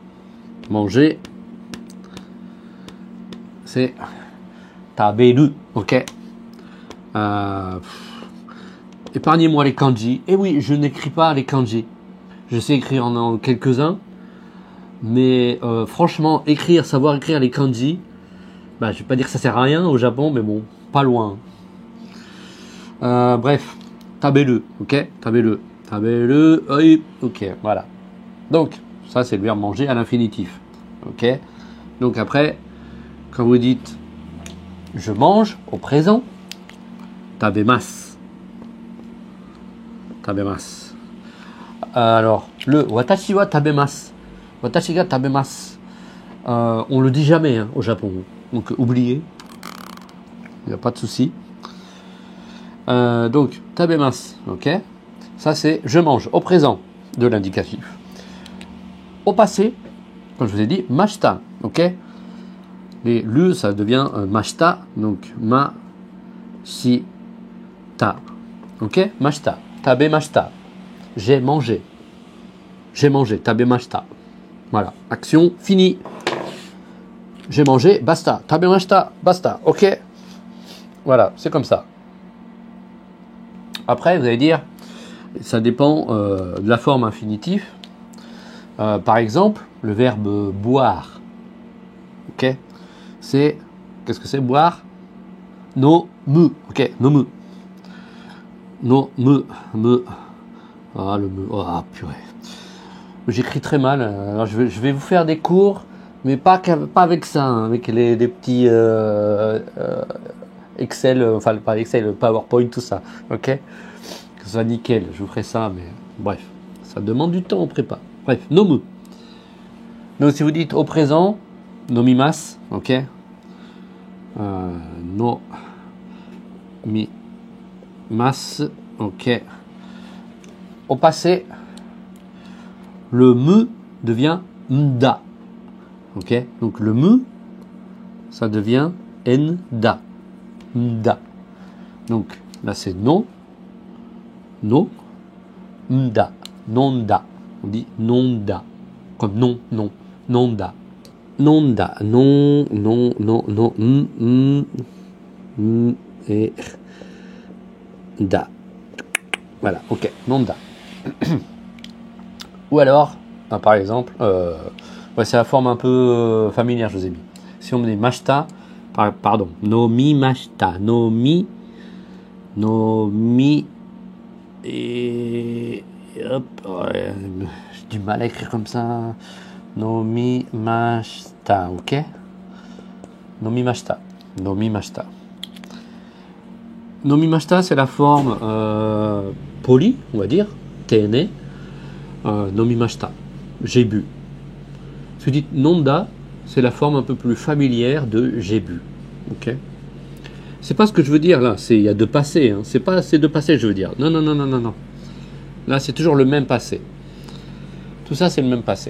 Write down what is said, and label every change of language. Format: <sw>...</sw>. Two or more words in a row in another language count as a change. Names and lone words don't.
<fr>c'est taberu, ok, épargnez-moi les kanji, et oui, je n'écris pas les kanji, je sais écrire en quelques-uns, mais franchement, savoir écrire les kanji, je vais pas dire que ça sert à rien au Japon, mais bon, pas loin. Bref, taberu, ok, taberu, ok, voilà. Donc, ça c'est le verbe manger à l'infinitif, ok. Donc après, quand vous dites je mange au présent, tabemasu. Alors, le</fr> <ja>私は食べます、私が食べます,</ja> <fr>on le dit jamais hein, au Japon. Donc, oubliez. Il n'y a pas de souci. Donc, tabemasu. Ok. Ça, c'est je mange au présent de l'indicatif. Au passé, comme je vous ai dit, mashita. Ok. Et le, ça devient mashita. Donc, ma-shi-ta. Ok. Mashita. Tabemashita. J'ai mangé. Tabemashita. Voilà. Action finie. J'ai mangé, basta. Tabemashita, basta. Ok. Voilà, c'est comme ça. Après, vous allez dire, ça dépend de la forme infinitive. Par exemple, le verbe boire. Ok. c'est, qu'est-ce que c'est boire?</fr> <ja>飲む、ok、飲む。飲む、め.</ja> <fr>Ah, le me, ah, purée. J'écris très mal, alors je vais vous faire des cours, mais pas avec ça, hein, avec des petits Excel, enfin pas Excel, PowerPoint, tout ça, ok? Que ce soit nickel, je vous ferai ça, mais bref, ça demande du temps en prépa. Bref,</fr> <ja>飲む.</ja> <fr>Donc si vous dites au présent,</fr> <ja>飲みます、ok? 飲みます,</ja> <fr>ok. Au passé, le me devient nda, ok? Donc le me, ça devient nda, nda. Donc là c'est non, no, nda, nonda. On dit nonda, comme non, non, nonda. Nonda, non, non, non, non, et da. Voilà, ok, nonda. Ou alors, par exemple, ouais, c'est la forme un peu familière, je vous ai mis. Si on me dit mashta, pardon, no mi mashta, no mi, et hop, ouais, j'ai du mal à écrire comme ça.</fr> <ja>飲みました、ok? 飲みました、飲みました. 飲みました,</ja> <fr>c'est la forme polie, on va dire, tene.</fr> <ja>飲みました,</ja> <fr>j'ai bu. Si vous dites nonda, c'est la forme un peu plus familière de j'ai bu, ok? C'est pas ce que je veux dire là, il y a deux passés, hein. C'est pas ces deux passés que je veux dire. Non, non, non, non, non, non. Là, c'est toujours le même passé. Tout ça, c'est le même passé.</fr>